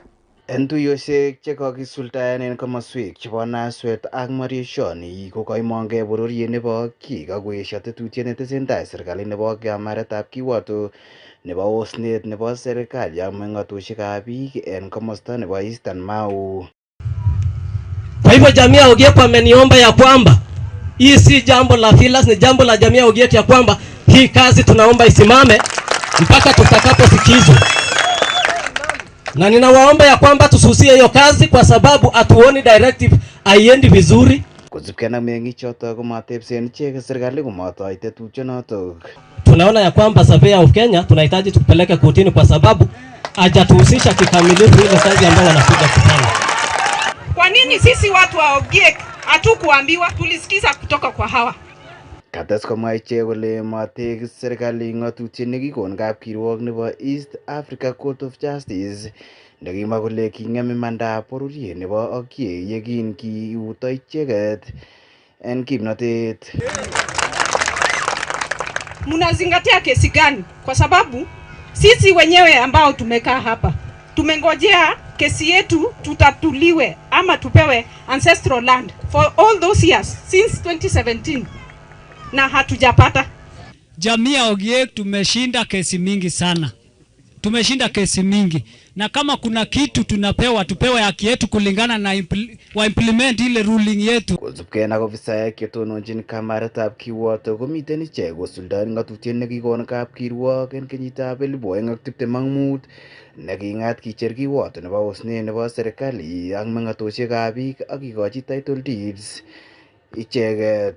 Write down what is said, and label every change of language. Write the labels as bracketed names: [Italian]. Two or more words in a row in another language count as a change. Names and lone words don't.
[Kalenjin] En tuyoshek che kokisuldaen en komoswek chebo Naswet ak Mariashoni ko koimongei bororiet nebo Giga koesio tetutiet netesentai serikali nebo kamaretab kiwoto nebo osnet nebo serikali ak meng'otoshekab biik en komosta nebo Eastern Mau. [Swahili] Kwa hivyo jamii ya Ogiek wameniomba ya kwamba hii si jambo la filas, ni jambo la jamii ya Ogiek ya kwamba hii kazi tunaomba isimame mpaka tutakaposikizwa. Na ninawaomba ya kwamba tususie hiyo kazi kwa sababu atuoni directive haiendi vizuri. [Kalenjin] Kosubkei na meng'ichoto komatepsen ichek serikali komotoi tetutyonoto. [Swahili] Tunaona ya kwamba Surveyor of Kenya tunahitaji tupeleke kotini kwa sababu hajatuhusisha kikamilifu ile kazi ambayo wanakuja kufanya. Kwa nini sisi watu wa Ogiek hatukuambiwa? Tulisikiza kutoka kwa hawa. [Kalenjin] Kates komwa ichek kole matek serikali ng'atutiet nekikon kapkirwok nebo East Africa Court of Justice nekimwa kole king'em imandab bororiet nebo Ogiek yekin kiuto icheket en kimnotet. [Swahili] Mnazingatia kesi gani? Kwa sababu sisi wenyewe ambao tumekaa hapa tumengojea kesi yetu tutatuliwe ama tupewe [English] ancestral land for all those years since 2017 [Swahili] na hatujapata. Jamii ya Ogiek tumeshinda kesi mingi sana. Tumeshinda kesi mingi. Na kama kuna kitu tupewe haki yetu kulingana na implement ile ruling yetu. [Kalenjin] Kosubkei ak ofisaek chetononjin kamaretab kiwoto komiten ichek kosuldaen ng'atutiet nekikon kapkirwok en kenyitab 2025 neking'at kicher kiwoto nebo osnet nebo serikali ak meng'otoshekab biik ak kikochi [English] title deeds [Kalenjin] icheket.